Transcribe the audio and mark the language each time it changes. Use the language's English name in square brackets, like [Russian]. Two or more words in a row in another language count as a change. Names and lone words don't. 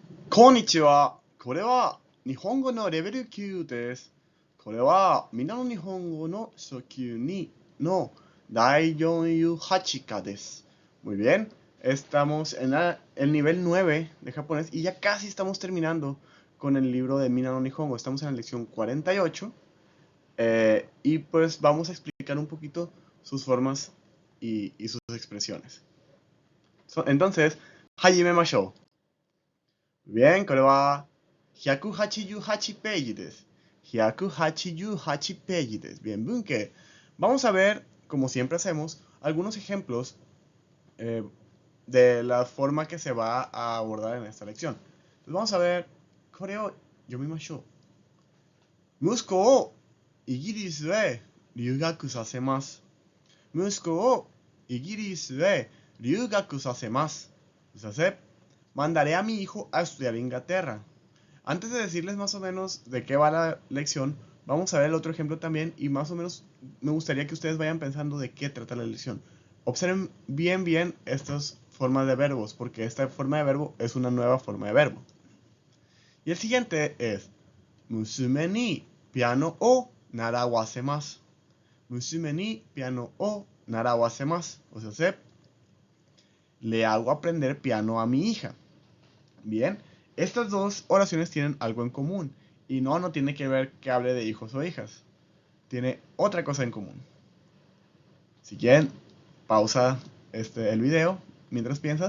[Japanese] こんにちは。これは日本語のレベル9です。これはみんなの日本語の初級2の第48課です。 [Spanish] Muy bien, estamos en el nivel 9 de japonés y ya casi estamos terminando con el libro de Mina no Nihongo. Estamos en la lección 48 y pues vamos a explicar un poquito sus formas y sus expresiones. Entonces, [Japanese] hajimemashou. Bien, これは188ページです。188ページです。Bien, Bunke. [Spanish] Vamos a ver, como siempre hacemos, algunos ejemplos de la forma que se va a abordar en esta lección. Entonces vamos a ver, [Japanese] これを読みましょう。息子をイギリスへ留学させます。息子をイギリスへ留学させます。 [Spanish] Mandaré a mi hijo a estudiar en Inglaterra. Antes de decirles más o menos de qué va la lección, vamos a ver el otro ejemplo también y más o menos me gustaría que ustedes vayan pensando de qué trata la lección. Observen bien estas formas de verbos, porque esta forma de verbo es una nueva forma de verbo. Y el siguiente es [Japanese] 娘にピアノを習わせます. 娘にピアノを習わせます. [Spanish] O sea, le hago aprender piano a mi hija. Bien, estas dos oraciones tienen algo en común. Y no tiene que ver que hable de hijos o hijas. Tiene otra cosa en común. Si quieren, pausa el video mientras piensas.